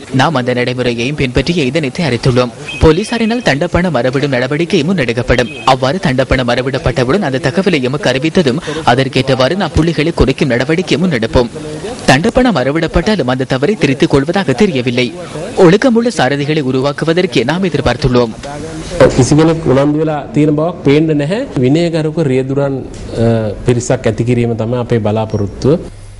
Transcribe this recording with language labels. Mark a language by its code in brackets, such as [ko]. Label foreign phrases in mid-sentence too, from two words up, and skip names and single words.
[ta] நாம் அந்த நடைமுறையையும் பின்பற்றிய இதனை தயாரித்துள்ளோம். போலீசாரினால் தண்டப்பணம் மறுவிடும் நடவடிக்கை முன்னெடுக்கப்படும். அவ்வாறு தண்டப்பணம் மறுவிடப்பட்டவுடன் அந்த தகவலை எமக்கு அறிவித்ததும் அதற்கேற்றவாறு நாம் புள்ளிகளை குறைக்கும் நடவடிக்கை முன்னெடுப்போம். தண்டப்பணம் மறுவிடப்பட்டாலும் அந்த தவறை திருத்திக் கொள்வதாக தெரியவில்லை. ஒழுக்கமுள்ள சாரதிகளை உருவாக்குவதற்கே நாம் எதிர்பார்த்துள்ளோம். [si] කිසිගෙනෙක් උනන්දු වෙලා තියෙන බවක් පේන්නේ නැහැ. විනයගරුක රියදුරන් පිරිසක් ඇති කිරීම තමයි අපේ බලාපොරොත්තුව.